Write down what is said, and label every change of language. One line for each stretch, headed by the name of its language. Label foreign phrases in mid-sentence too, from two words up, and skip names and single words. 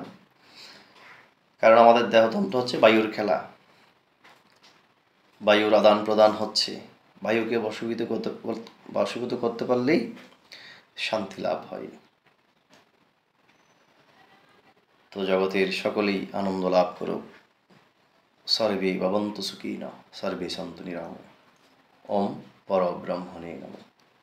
Bangla: কারণ আমাদের দেহতন্ত্র হচ্ছে বায়ুর খেলা। বায়ুর আদান প্রদান হচ্ছে। বায়ুকে বশীভূত করতে পারলেই শান্তি লাভ হয়। তো জগতের সকলেই আনন্দ লাভ করুক।
Sanskrit: সর্বে ভবন্তু সুখিনঃ, সর্বে সন্তু নিরাময়াঃ। ওম পরব্রহ্মণে নমঃ।